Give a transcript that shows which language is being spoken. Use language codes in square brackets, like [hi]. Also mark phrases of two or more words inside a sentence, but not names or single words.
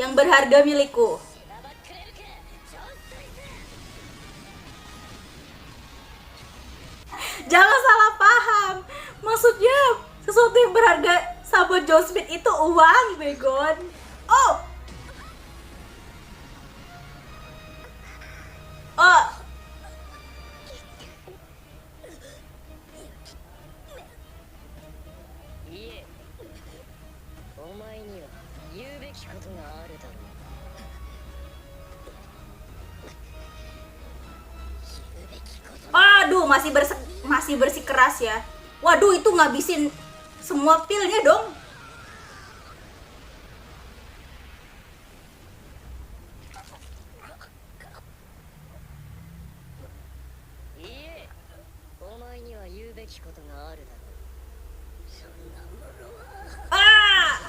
[id] yang berharga milikku? [ja] しなばっくれるか。ジョン・スミス。 [id] Jangan salah paham. Maksudnya sesuatu yang berharga sahabat Joe Smith itu uang, Begon. Oh. Oh. [ja] いえ、お前には言うべきことがあるだろう。言うべきこと。 [id] Aduh, masih bersikeras ya. Waduh, itu ngabisin semua pilnya dong. [ja] いえ、お前には言うべきことがあるだろう。そんなものは。 Ah.